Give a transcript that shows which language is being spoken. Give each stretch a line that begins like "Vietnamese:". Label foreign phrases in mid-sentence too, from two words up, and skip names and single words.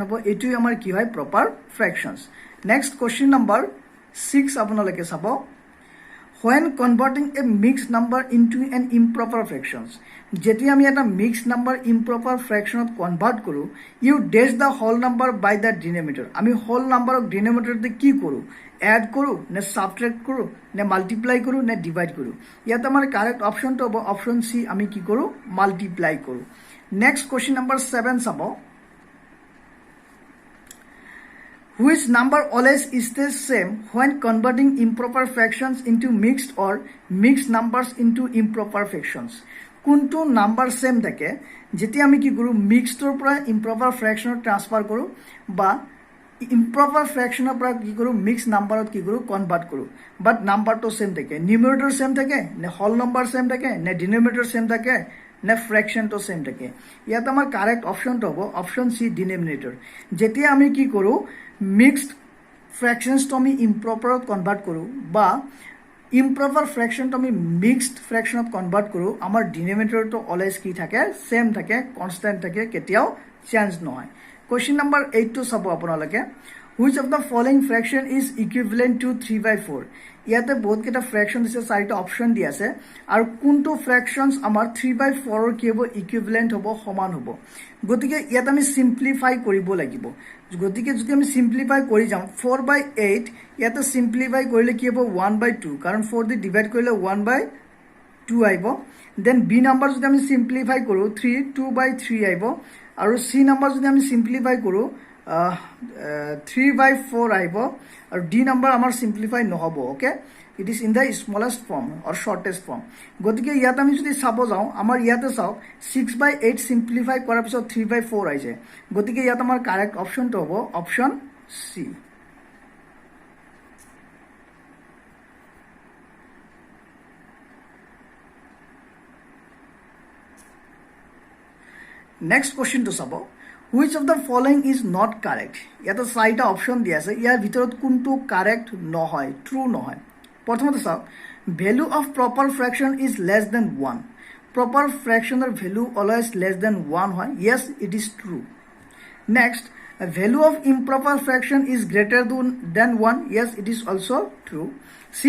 Assamese: হ'ব এটোই আমাৰ কি হয়
English: proper fractions next question number 6
Assamese: আপোনালোকে চাব
English: when converting a mixed number into an improper fractions
Assamese: যেতিয়া আমি এটা
English: mixed number improper fractionত
Assamese: কনভাৰ্ট কৰো
English: you dash the whole number by the denominator
Assamese: আমি
English: whole numberক
Assamese: ডিনোমিনেটৰতে কি কৰো এড কৰো নে সাবট্ৰেক্ট কৰো নে মাল্টিপ্লাই কৰো নে ডিভাইড কৰো ইয়াত আমাৰ
English: correct optionটো
Assamese: হ'ব
English: option C
Assamese: আমি কি কৰো মাল্টিপ্লাই কৰো
English: next question number 7
Assamese: চাব
English: which number always is the same when converting improper fractions
Assamese: into mixed or mixed numbers into improper fractions কোনটো
English: number same
Assamese: থাকে যেতিয়া আমি কি কৰো মিক্সডৰ পৰা
English: improper fractionত transfer
Assamese: কৰো বা
English: improper fractionৰ
Assamese: পৰা কি কৰো
English: mix numberত
Assamese: কি কৰো কনভাৰ্ট কৰো বাট
English: numberটো same
Assamese: থাকে
English: numerator same
Assamese: থাকে নে
English: whole number same
Assamese: থাকে নে
English: denominator same
Assamese: থাকে নে
English: fractionটো same
Assamese: থাকে ইয়াত আমাৰ
English: correct optionটো
Assamese: হ'ব
English: option C denominator
Assamese: যেতিয়া আমি কি কৰো
English: mixed fractions
Assamese: তো আমি ইম্প্ৰপাৰত কনভাৰ্ট কৰো বা
English: improper fraction
Assamese: তো আমি
English: mixed fractionত
Assamese: কনভাৰ্ট কৰো আমাৰ
English: denominatorটো always
Assamese: কি থাকে সেম থাকে কনস্ট্যান্ট থাকে কেতিয়াও চেঞ্জ নহয় কোশ্চেন নম্বৰ 8 to চাব আপোনালোকে
English: which of the following fraction is equivalent to 3/4
Assamese: ইয়াতে বহুত কেটা ফ্ৰেকশন দিছে চাৰিটা অপশন দি আছে আৰু কোনটো ফ্ৰেকশনস আমাৰ 3/4 ৰ কি হ'ব ইকুইভ্যালেন্ট হ'ব সমান হ'ব গতিকে ইয়াত আমি সিম্পলিফাই কৰিব লাগিব গতিকে যদি আমি সিম্পলিফাই কৰি যাম 4/8 ইয়াতে সিম্পলিফাই কৰিলে কি হ'ব 1/2 কাৰণ 4 দি ডিভাইড কৰিলে 1/2 আহিব
English: then B number
Assamese: যদি আমি সিম্পলিফাই কৰো 3 2/3 আহিব আৰু
English: C number
Assamese: যদি আমি সিম্পলিফাই কৰো 3/4 আহিব আৰু
English: D number
Assamese: আমাৰ সিম্পলিফাই নহব
English: okay it is in the smallest form or shortest form
Assamese: গতিকে ইয়াত আমি যদি চাব যাও আমাৰ ইয়াতে চাওক 6/8 সিম্পলিফাই কৰাৰ পিছত 3/4 আহিছে গতিকে ইয়াত আমাৰ
English: correct optionটো
Assamese: হ'ব
English: option C next question to sabo which of the following is not correct
Assamese: ইয়াত চাৰিটা option দিয়া আছে ইয়াৰ ভিতৰত কোনটো correct নহয় true নহয় প্ৰথমতে
English: saw value of proper fraction is less than 1 proper fractional value always less than 1 hoy yes it is true next a value of improper fraction is greater than 1 yes it is also true c